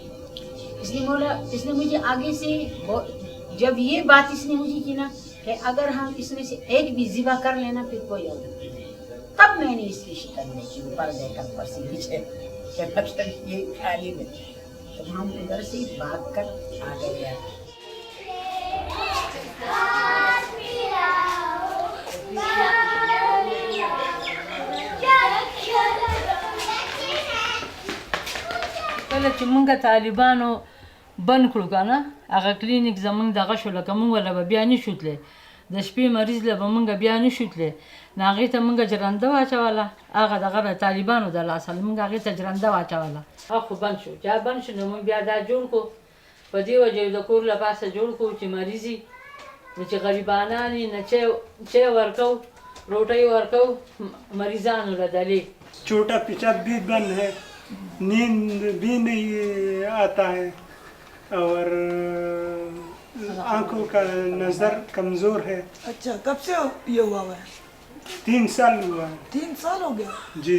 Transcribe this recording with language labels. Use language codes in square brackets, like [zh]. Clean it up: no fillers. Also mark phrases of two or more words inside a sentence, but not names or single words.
[ur] اس نے مجھے آگے سے جب یہ بات اس نے مجھے کی نا کہ اگر ہم اس میں سے ایک بھی ذبح کر لینا پھر کوئی اور نہیں، تب میں نے اس کی شکل نہیں کی، اوپر دیکھا اوپر سے نیچے کہ مطلب یہ خالی میں، تو ہم ادھر سے بھاگ کر آ گئے۔ [ps] کله چې مونږ طالبانو بند کړو که نه، هغه کلینیک زمونږ دغه شو، لکه مونږ له به بیا نشو تللی، د شپې مریض له به مونږ بیا نشو تللی، نو هغې ته مونږ جرنده واچوله، هغه دغه د طالبانو د لاسه مونږ هغې ته جرنده واچوله، هغه خو بند شو، چې بند شو نو مونږ بیا دا جوړ کړو، په دې وجه د کور له پاسه جوړ کړو چې مریض وي نو چې غریبانان وي نه چای ورکو روٹی ورکو مریضانو له دلې۔ [ur] چھوٹا پیشاب بھی بند ہے، نیند بھی نہیں آتا ہے، اور آنکھوں کا نظر کمزور ہے۔ اچھا کب سے یہ ہوا ہے؟ 3 سال ہوا ہے۔ 3 سال ہو گیا؟ جی